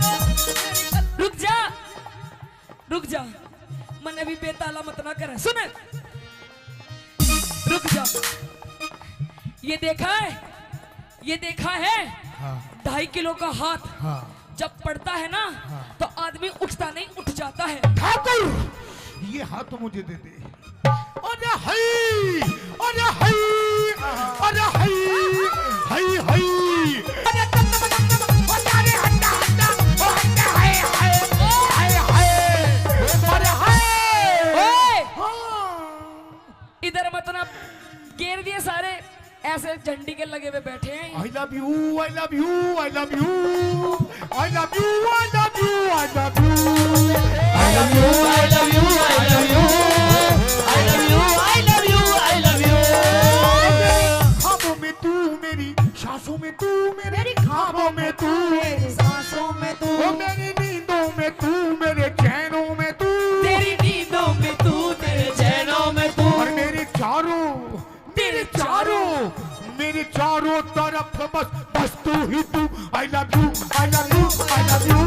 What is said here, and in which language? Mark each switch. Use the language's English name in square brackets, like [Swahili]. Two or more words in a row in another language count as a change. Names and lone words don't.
[Hindi] रुक जा मन अभी बेताला मत ना कर सुन रुक जा ये देखा है हाँ 2.5 किलो का हाथ हाँ जब पड़ता है ना तो आदमी उठता नहीं उठ जाता है ठाकुर ये हाथ तो मुझे दे दे अरे हई अरे हई अरे हई हई हई अरे अरे हट्टा हट्टा ओ हट्टा हाय हाय हाय हाय अरे हाय ओए हाँ इधर मतलब घेर दिए सारे ऐसे झंडी के लगे हुए बैठे हैं [English] I love you, I love you, I love you, I love you, I love you, I love you, I love you, I love you, I love you, I love you, I love you, I love you. [Hindi] ख्वाबों में तू मेरी सांसों में तू मेरी ख्वाबों में तू मेरी सांसों में तू ओ मेरी नींदों में तू मेरे चैनों में तू तेरी नींदों में तू तेरे चैनों में तू और मेरे चारों तरफ बस तू ही तू [English] I love you, I love you, I love you,